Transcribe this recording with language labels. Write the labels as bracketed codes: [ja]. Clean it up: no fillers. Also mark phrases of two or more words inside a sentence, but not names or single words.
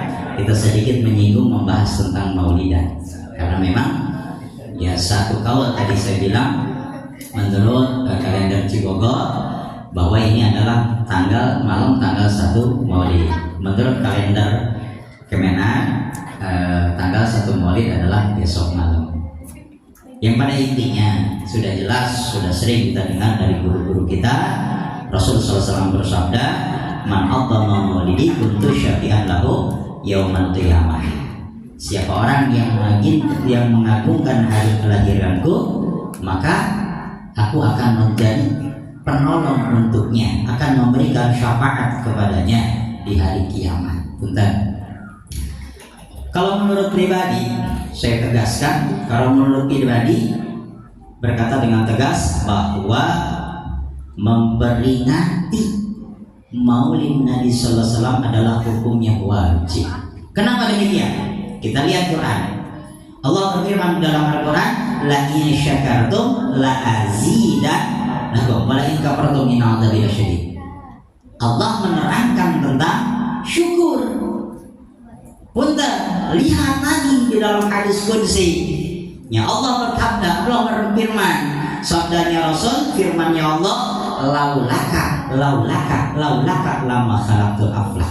[id] Kita sedikit menyinggung membahas tentang maulidan, karena memang ya satu kaul tadi saya bilang menurut kalender Cibogor bahwa ini adalah malam tanggal 1 Maulid. Menurut kalender Kemenak tanggal 1 Maulid adalah besok malam. Yang pada intinya sudah jelas, sudah sering kita dengar dari guru-guru kita. Rasulullah SAW bersabda, [ar] من عظم مولدي كنت شفيعا له يوم القيامة. [id] Siapa orang yang mengagungkan hari kelahiranku, maka aku akan menjadi penolong untuknya, akan memberikan syafaat kepadanya di hari kiamat. Bentar. Kalau menurut pribadi, saya tegaskan, kalau menurut pribadi berkata dengan tegas bahwa memperingati Maulid Nabi [ar] صلى الله عليه وسلم [id] adalah hukumnya wajib. Kenapa demikian? Kita lihat Quran. Allah berfirman dalam Al-Quran, [ar] لئن شكرتم لأزيدنكم ولئن كفرتم إن عذابي لشديد. [id] Allah menerangkan tentang syukur. Punten, lihat lagi di dalam hadis qudsi. Ya Allah berkata, Allah berfirman, sabdanya Rasul, firmannya Allah, [ar] لولاك لما خلقت الأفلاك.